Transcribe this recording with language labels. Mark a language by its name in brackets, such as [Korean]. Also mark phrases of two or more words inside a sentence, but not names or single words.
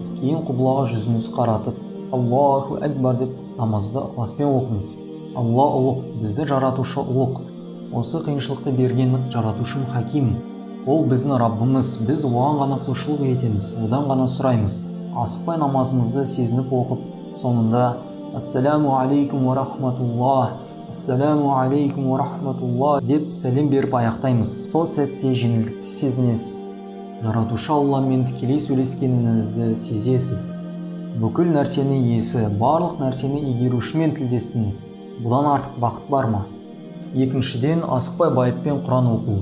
[Kazakh] Кейін құблаға жүзіңізді қаратып, [Arabic] الله أكبر [Kazakh] деп намазды ықыласпен оқыңыз. Алла ұлық, бізді жаратушы ұлық. Осы қиыншылықты берген жаратушым Хаким. Ол біздің Раббымыз, біз оған ғана құлшылық етеміз, одан ғана сұраймыз. Асықпай намазымызды сезініп оқып, соңында [Arabic] السلام عليكم ورحمة الله, السلام عليكم ورحمة الله [Kazakh] деп сәлем беріп аяқтаймыз. Сол сәтте жеңілдікті сезінесіз. Жаратушы Алламен тікелей сөйлескеніңізді сезесіз. Бүкіл нәрсені иесі, барлық нәрсені игерушімен тілдестіңіз. Бұдан артық бақыт бар ма? Екіншіден, асықпай байыппен Құран оқу.